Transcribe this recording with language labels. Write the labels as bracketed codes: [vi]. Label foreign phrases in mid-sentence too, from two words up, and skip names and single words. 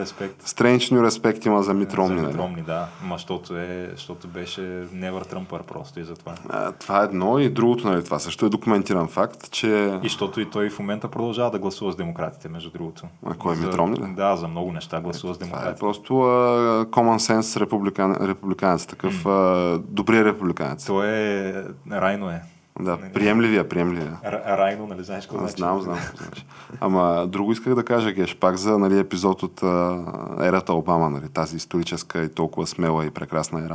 [en] New Respect [bg] има за Мит Ромни. За Мит Ромни, да. Защото беше [en] Never Trumper [bg] просто и затова. Това е едно и другото, нали, това също е документиран факт, че... И защото и той в момента продължава да гласува с демократите, между другото. Кой е Мит Ромни, ли? Да, за много неща гласува с демократите. Това е просто [en] common sense [bg] републиканец, такъв добрия републиканец. Той е... Райно е. Да, приемливия. Райно, нали знаеш какво значи? Знам. Ама друго исках да кажа, Геш, пак за, нали, епизод от ерата Обама, нали, тази историческа и толкова смела и прекрасна ера.